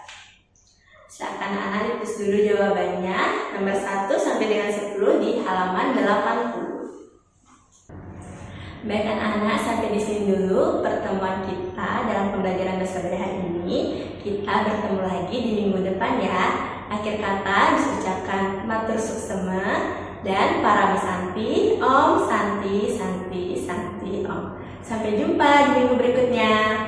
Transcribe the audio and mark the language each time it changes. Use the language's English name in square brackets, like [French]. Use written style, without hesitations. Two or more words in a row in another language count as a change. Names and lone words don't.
[Indonesian] Silakan anak-anak tulis dulu jawabannya nomor 1 sampai dengan 10 di halaman 80. Baik anak-anak, sampai di sini dulu pertemuan kita dalam pembelajaran bahasa Bali hari ini. Kita bertemu lagi di minggu depan ya. Akhir kata diucapkan [Balinese] matur suksema [Indonesian] dan [Sanskrit] para Santi, Om Santi, Santi, Santi, Om. [Indonesian] Sampai jumpa di minggu berikutnya.